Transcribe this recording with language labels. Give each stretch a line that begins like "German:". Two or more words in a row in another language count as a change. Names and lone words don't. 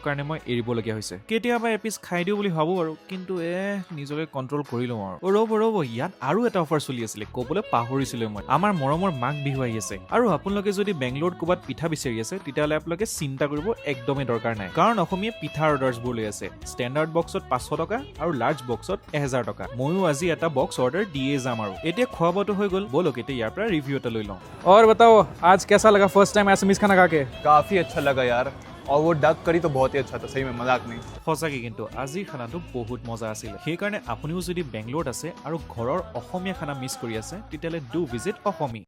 Assamese: কাৰণে মই এৰিবলগীয়া হৈছে কেতিয়াবা এপিচ খাই দিও বুলি ভাবো আৰু কিন্তু নিজকে কন্ট্ৰল কৰি লওঁ আৰু ৰ'ব ইয়াত আৰু এটা অফাৰ চলি আছিলে ক'বলৈ পাহৰিছিলো মই আমাৰ মৰমৰ মাঘ বিহু আহি আছে আৰু আপোনালোকে যদি বেংগলোৰত ক'ৰবাত পিঠা বিচাৰি আছে তেতিয়াহ'লে আপোনালোকে চিন্তা কৰিব একদমেই দৰকাৰ নাই কাৰণ অসমীয়া পিঠা অৰ্ডাৰছবোৰ লৈ আছে ষ্টেণ্ডাৰ্ড বক্সত 500 টকা আৰু লাৰ্জ বক্সত 1000 টকা ময়ো আজি এটা বক্স অৰ্ডাৰ দিয়ে যাম আৰু এতিয়া খোৱা বোৱাটো হৈ গ'ল বলক এতিয়া ইয়াৰ পৰা ৰিভিউ এটা লৈ লওঁ
Hindi: और बताओ आज कैसा लगा
English: first time
Hindi: एसएमएस खाना खा के काफ़ी अच्छा लगा यार और वो डक करी तो बहुत ही अच्छा था सही में मजाक नहीं
Assamese: সঁচাকৈ কিন্তু আজিৰ খানাটো বহুত মজা আছিল সেইকাৰণে আপুনিও যদি বেংগলোৰত আছে আৰু ঘৰৰ অসমীয়া খানা মিছ কৰি আছে তেতিয়াহ'লে
English: do visit
Assamese: অসমী